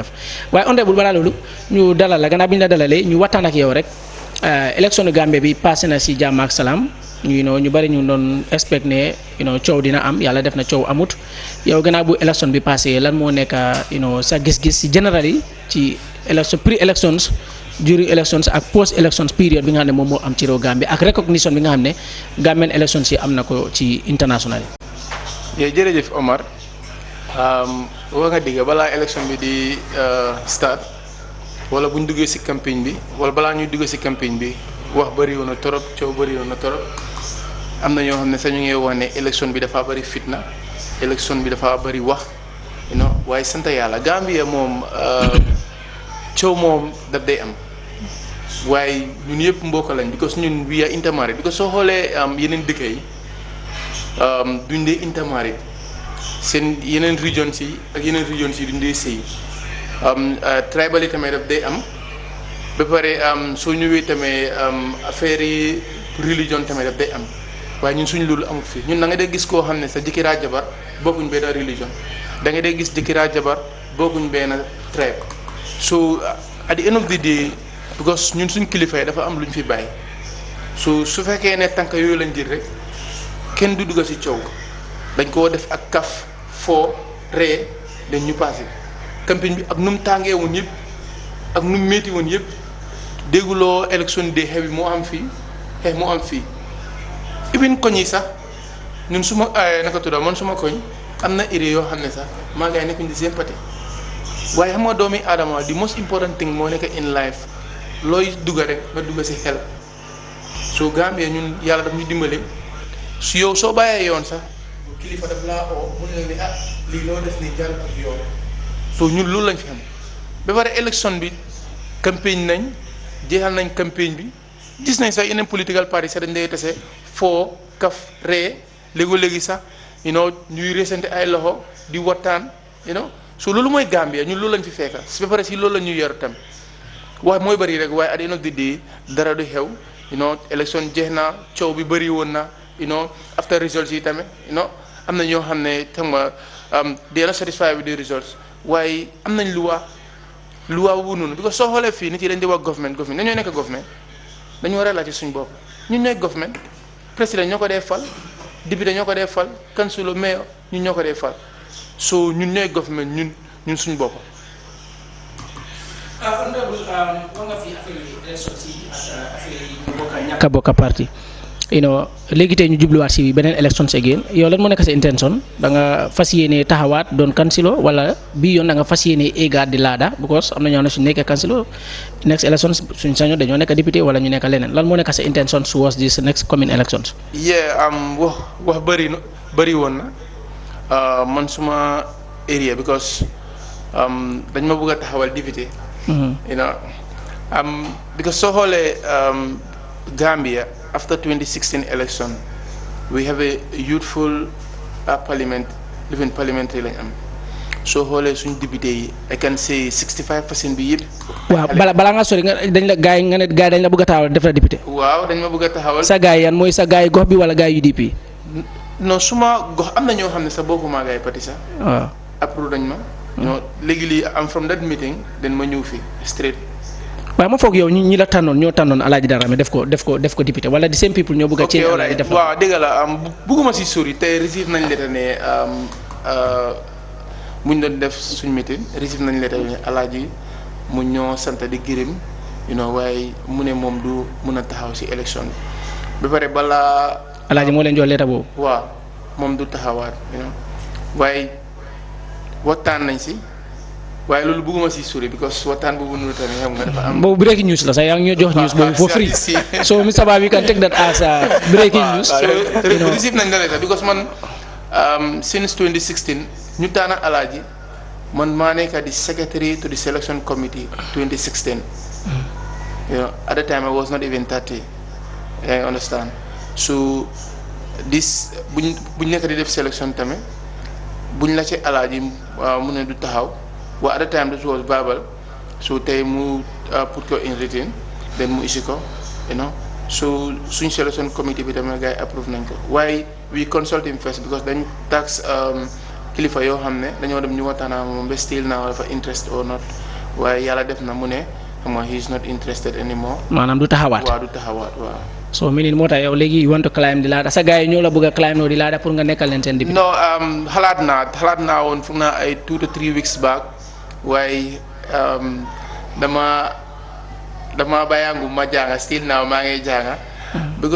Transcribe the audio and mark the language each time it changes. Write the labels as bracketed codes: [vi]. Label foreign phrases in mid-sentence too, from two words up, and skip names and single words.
[wo] def waaye honorable balaa loolu ñu dalal la gannaaw bi ñu la dalalee ñu waxtaan ak yow rek élection Gambie bi passé na si jàmm ak salaam ñu bari ñu doon expect ne coow dina am yàlla def na coow amut yow gannaaw bu élection bi passé lan moo nekk sa gis-gis si général yi ci élection [en] pre-elections during elections [wo] ak post-elections période bi nga xam ne moom moo am ci réew Gambie ak recognition bi nga xam ne [en] Gambian elections [wo] yi am na ko ci international yi. jërëjëf Omar wax nga dëgg balaa élection bi di start wala bu ñu duggee si campagne bi wala balaa ñuy duggee si campagne bi wax bëri woon na torop coow bëri woon na torop am na ñoo xam ne sax ñu ngi wax ne élection bi dafa bëri fitna élection bi dafa bëri wax waaye sant yàlla Gambia moom coow moom daf day am waaye ñun yëpp mbokk lañ because ñun [en] we are intermarried [wo] because soo xoolee yeneen dëkk yi duñ dee intermarried seen yeneen regions yi ak yeneen regions yi duñ dee sëy tribal yi tamit daf day am ba pare soo ñëwee tamit affaire yi religion tamit daf day am waaye ñun suñ loolu amul fii ñun da nga dee gis koo xam ne sa jëkkëraa jabar bokkuñ benn religion da nga dee gis jëkkëraa jabar bokkuñ benn tribe [en] so at the end of the day because [wo] ñun suñ kilifa yi dafa am lu ñu fi bàyyi su fekkee ne tànk yooyu lañ jël rek kenn du dugg ci coow dañ koo def ak kaf foo ree dañ ñu passé campagne bi ak nu mu tàngee woon yëpp ak nu mu métti woon yëpp dégguloo élection de xew bi moo am fii xeex moo am fii even koñ yi sax ñun suma naka tudda man suma koñ am na idée yoo xam ne sax maa ngi nekkuñ di sympathie waaye xam nga doomi aadama [en] the most important thing [wo] moo nekk [en] in life [wo] looy dugga rek nga dugga si xel soo Gambie ñun yàlla daf ñu dimbale su yow soo bàyyee yoon sax kilifa daf laa oo mu ne la lii loo def nii jàll ak yoon soo ñun loolu lañ fi xam ba pare élection bi campagne nañ jeexal nañ campagne bi gis nañ sax yeneen [en] political party [wo] sax dañ lay tase foo kaf ree léegi sax ñuy resante ay loxo di waxtaan so loolu mooy Gambia ñun loolu lañ fi fekka ba pare si loolu la ñuy yor tam waaye mooy bëri rek waaye [en] at the end of the day [wo] dara du xew élection jeex na coow bi bëri woon na [en] after results [wo] yi tamit am na ñoo xam ne xam nga [en] they are not satisfied with the results [wo] waaye am nañ luwa boobu noonu because soo xoolee fii nit yi dañ di wax government dañoo nekk government dañu war a laajte suñu bopp ñun ñooy government président ñoo ko dee fal député ñoo ko dee fal councilor mayor ñun ñoo ko dee fal so ñun ñooy government ñun suñu bopp. honorable wax nga fi affaire yi élection si ak affaire yi ñu bokk a bokk parti léegi tey ñu jubluwaat si beneen élection again yow lan moo nekk sa intention da nga fas yéene taxawaat doon kansilo wala bii yoon da nga fas yéene égaat di laada because am na ñoo xam ne suñu nekkee kansilo [en] next election [wo] suñ saño dañoo nekk député wala ñu nekk leneen lan moo nekk sa intention [en] towards this next coming elections. [wo] wax bëri woon na man suma area because dañ ma bëgg a taxawal député. [en] Because [wo] soo xoolee [en] Gambia after 2016 election we have a youthful parliament living parliamentary [wo] lañ am soo xoolee suñ député yi [en] I can say 65% [wo] bi yëpp. waaw balaa nga sori dañ la gaay nga ne gaay dañ la bëgg a taxawal def la député. waaw dañ ma bëgg a taxawal. sa gaay yan mooy sa gaay gox bi wala gaay UDP. non suma gox am na ñoo xam ne sa bokkuma gaay parti sax. waaw approuve dañ ma. léegi lii am [en] from that meeting [wo] dañ ma ñëw fii straight. waaye ma foog yow ñi la tànnoon ñoo tànnoon Alaaji Darame def ko député wala [en] the same people [wo] ñoo bëgg a ceeb Alaaji def waaw dëgg la bugguma si sori tey receive nañ lettre ne bu ñu doon def suñ meeting receive nañ lettre ne Alaaji mu ñoo sant di gërëm waaye mu ne moom du mun a taxaw si élection bi ba pare balaa Alaaji moo leen jox lettre boobu waaw moom du taxawaat waaye waxtaan nañ si waaye loolu bëgguma si sori because waxtaan boobu noonu tamit xam nga dafa am. boobu [en] breaking news [wo] la sax yaa ngi ñoo jox news boobu [en] for free [wo] so Mr. [en] Ba we can take that as breaking news. [wo] receive nañ la lettre because man since 2016 ñu tànn Alaaji man maa nekk di [en] secretary to the selection committee 2016. At the time I was not even 30. I understand so this [wo] buñ nekk di def selection tamit buñ la ci Alaaji mu ne du taxaw. [en] Well, at the time this was verbal, so they mu put ko in written, then mu issue ko, so suñ selection committee [wo] bi tamit gars yi [en] approve [wo] nañ ko. [en] Why we consult him first because [wo] dañ tax kilifa yoo xam ne dañoo dem ñu waxtaan ak moom ba [en] still now [wo] dafa [en] interest or not [wo] waaye yàlla def na mu ne xam nga [en] he is not interested anymore. [wo] maanaam du taxawaat waaw du taxawaat waaw. so meaning moo tax yow léegi [en] you want to climb [wo] di laada sa gars yi ñoo la bëgg a climb di laada pour nga nekkal leen seen député. non xalaat naa woon foog naa ay [en] 2 to 3 weeks back. [wo] waaye dama bàyyangu ma jànga [en] still now [wo] maa ngi jànga because